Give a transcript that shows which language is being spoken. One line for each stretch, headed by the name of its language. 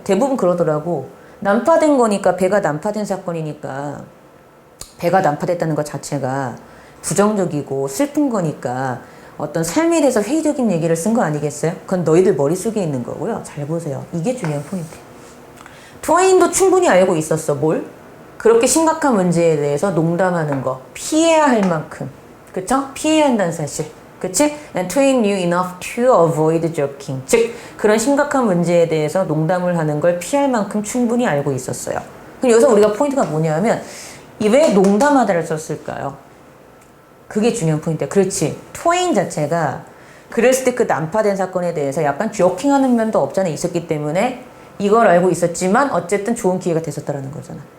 Korean: 대부분 그러더라고. 난파된 거니까, 배가 난파된 사건이니까 배가 난파됐다는 것 자체가 부정적이고 슬픈 거니까 어떤 삶에 대해서 회의적인 얘기를 쓴 거 아니겠어요? 그건 너희들 머릿속에 있는 거고요. 잘 보세요. 이게 중요한 포인트예요. 트웨인도 충분히 알고 있었어. 뭘? 그렇게 심각한 문제에 대해서 농담하는 거 피해야 할 만큼, 그쵸? 피해야 한다는 사실, 그치?
English: And Twain knew enough to avoid joking.
Korean: 즉 그런 심각한 문제에 대해서 농담을 하는 걸 피할 만큼 충분히 알고 있었어요. 그럼 여기서 우리가 포인트가 뭐냐면 왜 농담하다를 썼을까요? 그게 중요한 포인트야. 그렇지. 트웨인 자체가 그랬을 때 그 난파된 사건에 대해서 약간 조킹하는 면도 없지 않아 있었기 때문에 이걸 알고 있었지만 어쨌든 좋은 기회가 됐었다라는 거잖아.